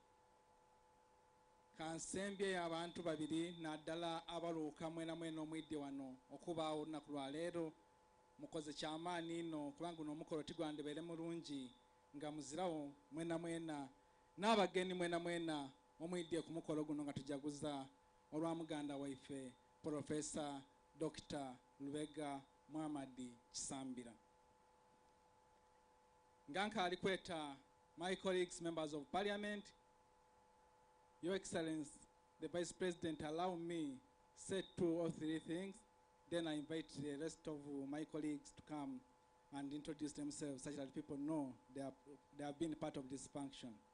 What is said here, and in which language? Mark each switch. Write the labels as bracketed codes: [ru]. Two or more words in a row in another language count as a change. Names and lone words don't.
[xog] kansembye abantu babiri naddala abaluuka mwena mwena omwidde wano okubaawo olunaku lwaleero, mukoze kyamaani ino kubanga guno omukolo tigwandibeere mulungi nga muzirawo mwena mwena n'abagenyi mwena mwena omwidde ku mukolo guno nga tujaguza olwa muganda waife Professor Dr. Lubega Muhamadi Kisambira. Nganka alikweta [en] my colleagues, members of parliament, Your Excellency, the Vice President, allow me say 2 or 3 things, then I invite the rest of my colleagues to come and introduce themselves such that people know they have been part of this function.